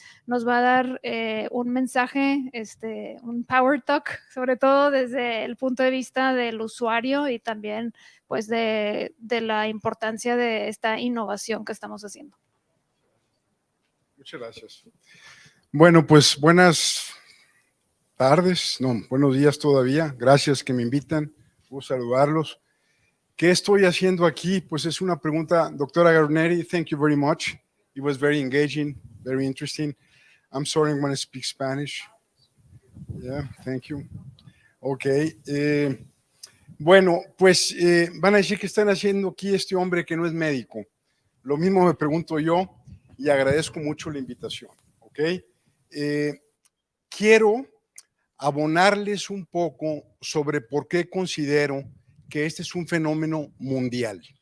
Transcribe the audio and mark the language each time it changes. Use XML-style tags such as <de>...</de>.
<es>Nos va a dar un mensaje, un power talk, sobre todo desde el punto de vista del usuario y también pues de la importancia de esta innovación que estamos haciendo. Muchas gracias. Bueno, pues buenas tardes, no, buenos días todavía. Gracias que me invitan. Gusto saludarlos. ¿Qué estoy haciendo aquí? Pues es una pregunta, doctora Garneri,</es> <en>thank you very much. It was very engaging, very interesting. I'm sorry, I'm going to speak Spanish. Yeah, thank you. Okay.</en> <es>Bueno, pues van a decir que están haciendo aquí este hombre que no es médico. Lo mismo me pregunto yo y agradezco mucho la invitación. ¿Ok? Quiero abonarles un poco sobre por qué considero que este es un fenómeno mundial.</es>